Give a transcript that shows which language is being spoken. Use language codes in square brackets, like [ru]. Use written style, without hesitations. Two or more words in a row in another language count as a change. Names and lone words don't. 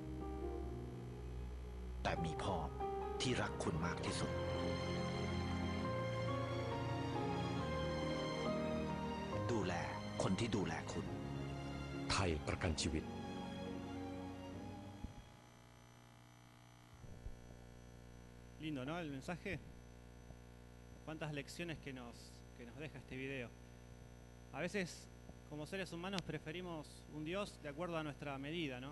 [th] แต่มีพ่อที่รักคุณมากที่สุดดูแลคนที่ดูแลคุณ ไทยประกันชีวิต [es] Lindo, ¿no? El mensaje. Cuántas lecciones que nos deja este video. A veces, como seres humanos, preferimos un Dios de acuerdo a nuestra medida, ¿no?